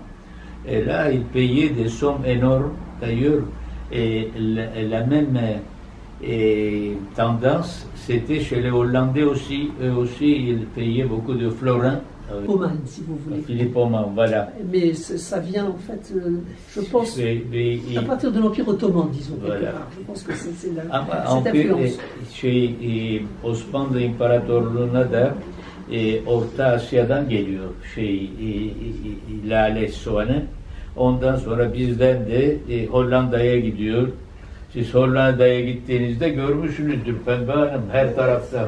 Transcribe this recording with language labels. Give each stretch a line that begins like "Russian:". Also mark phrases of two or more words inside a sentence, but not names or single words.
French: Et là, ils payaient des sommes énormes. D'ailleurs, la même tendance, c'était chez les Hollandais aussi. Eux aussi, ils payaient beaucoup de florins Oman, si vous voulez. Philippe Oman, voilà. Mais ça vient en fait, je pense, à partir de l'Empire ottoman, disons, quelque part. Je pense que c'est cette influence.
Turkish: Osmanlı İmparatorluğu'na da Orta Asya'dan geliyor lale soğanı. Ondan sonra bizden de Hollanda'ya gidiyor. Siz Hollanda'ya gittiğinizde görmüşsünüzdür Pembe Hanım her tarafta.